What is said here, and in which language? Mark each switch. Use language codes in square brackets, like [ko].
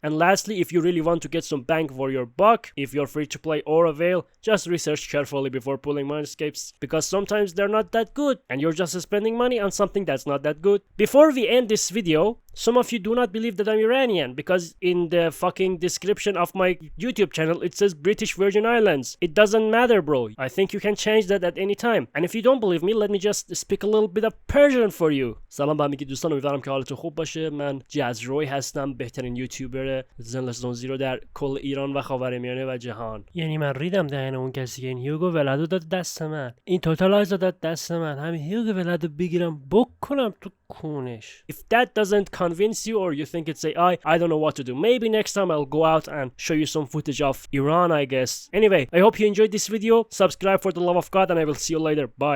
[en] And lastly, if you really want to get some bang for your buck, if you're free to play or a whale, just research carefully before pulling mindscapes, because sometimes they're not that good and you're just spending money on something that's not that good. Before we end this video, some of you do not believe that I'm Iranian, because in the fucking description of my YouTube channel it says British Virgin Islands. It doesn't matter, bro. I think you can change that at any time. And if you don't believe me, let me just speak a little bit of Persian for you. [fa] سلام به همگی دوستان، امیدوارم که حالتون خوب باشه. من جزروی هستم، بهترین یوتیوبر Zenless Zone Zero در کل ایران و خاورمیانه و جهان. یعنی من ریدم دهن اون کسی که این هیوگو ولادو داد دست من، این توتالایز داد دست من، همین هیوگو ولادو بگیرم بکنم تو کونش. [en] If that doesn't convince you, or you think it's AI, I don't know what to do. Maybe next time I'll go out and show you some footage of Iran, I guess. Anyway, I hope you enjoyed this video. Subscribe for the love of God, and I will see you later. Bye.